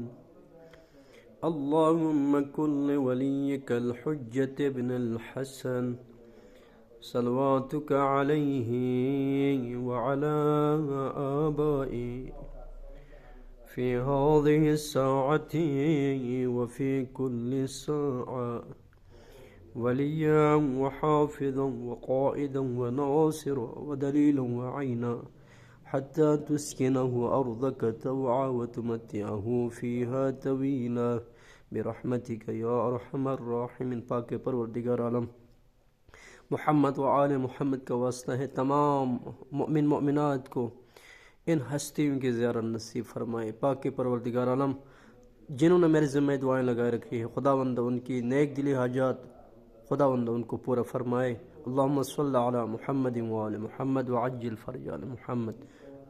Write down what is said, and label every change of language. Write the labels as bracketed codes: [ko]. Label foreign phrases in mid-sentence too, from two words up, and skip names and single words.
[ar] اللهم كل وليك الحجة ابن الحسن صلواتك عليه وعلى آبائه في هذه الساعة وفي كل ساعة وليا وحافظا وقائدا وناصرا ودليلا وعينا حتى تسكنه أرضك طوعا وتمتعه فيها طويلا برحمتك يا أرحم الراحمين. [ur] پاک پروردگار عالم، محمد و آل محمد کا واسطہ ہے. تمام مومن مومنات کو ان ہستیوں کی زیارت نصیب فرمائے. پاک پروردگار عالم، جنہوں نے میرے ذمے دعائیں لگائے رکھی ہے، خداوند ان کی نیک دلی حاجات خداوند ان کو پورا فرمائے. [ar] اللهم صل على محمد وآل محمد وعجل فرج آل محمد.